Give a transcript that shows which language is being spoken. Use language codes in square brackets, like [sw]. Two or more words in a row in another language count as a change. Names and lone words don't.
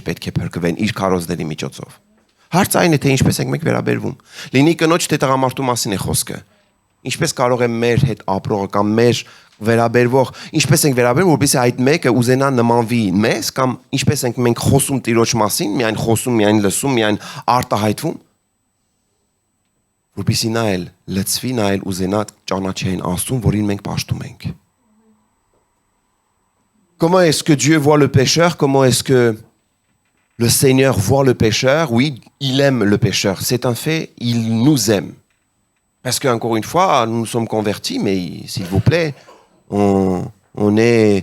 [hy] պետք է փրկվեն իր քարոզների միջոցով։ Հարցը այն է թե ինչպես ենք մենք վերաբերվում։ Լինի կնոջ թե տղամարդու մասին է խոսքը։ Ինչպես կարող է մեր հետ ապրողը կամ մեր վերաբերվող, ինչպես ենք վերաբերվում, որպեսզի այդ մեկը ուզենա նմանվի մեզ կամ ինչպես ենք մենք խոսում Տիրոջ մասին, միայն խոսում, միայն լսում, միայն արտահայտվում։ Որպեսզի նա էլ լծվի, նա էլ ուզենա ճանաչեն Աստծուն, որին մենք պաշտում ենք։ [fr] Comment est-ce que Dieu voit le pécheur? Comment est-ce que le Seigneur voit le pécheur? Oui, il aime le pécheur. C'est un fait, il nous aime. Parce qu'encore une fois, nous nous sommes convertis, mais s'il vous plaît, on est...